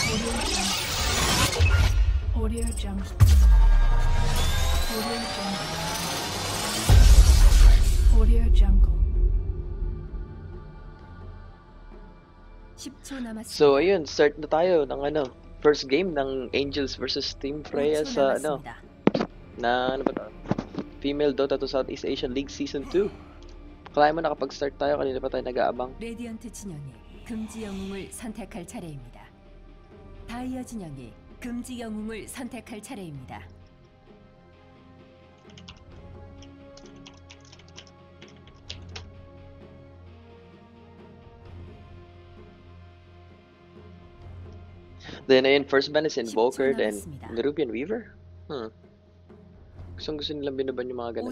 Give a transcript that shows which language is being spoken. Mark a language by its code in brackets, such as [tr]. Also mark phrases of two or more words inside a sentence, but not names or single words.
[ko] Audio Jungle. Audio Jungle. Audio Jungle. 10초 남았습니다. [tl] So ayun, start na tayo ng [en] first game [tl] ng Angels versus Team Freya [ko] 5초 [tl] sa [ko] 남았습니다. [tl] na ano ba to? Female Dota 2 Southeast Asian League Season 2. Kaya mo nakapag-start tayo, kanina pa tayo nag-aabang. [ko] 레디언트 진영이 금지 영웅을 선택할 차례입니다. 다이아 진영이 금지 영웅을 선택할 차례입니다. [en] Then ayun, first ban is Invoker, [ko] 10초 [en] then [ko] 남았습니다. [tl] Nerubian Weaver. Gusto nilang binaban yung mga ganun.